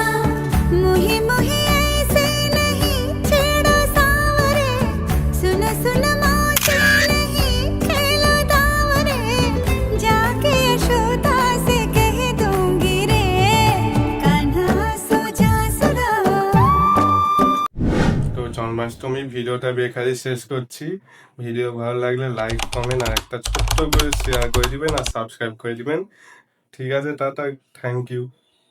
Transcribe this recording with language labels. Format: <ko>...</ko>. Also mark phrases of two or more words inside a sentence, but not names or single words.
<hi>मुही मुही ऐसे नहीं छेड़ो सावरे, सुन सुन मौजे नहीं खेलो दावरे, जाके यशोदा से कह दूंगी रे कान्हा सो जा सुना।</hi> <bn>তো জন্মাষ্টমী ভিডিওটা বেকারি শেষ করছি। ভিডিও ভালো লাগলে লাইক কমেন্ট আর একটা ছোট্ট করে শেয়ার করে দিবেন আর সাবস্ক্রাইব করে দিবেন। ঠিক আছে, টাটা,</bn> <en>thank you.</en>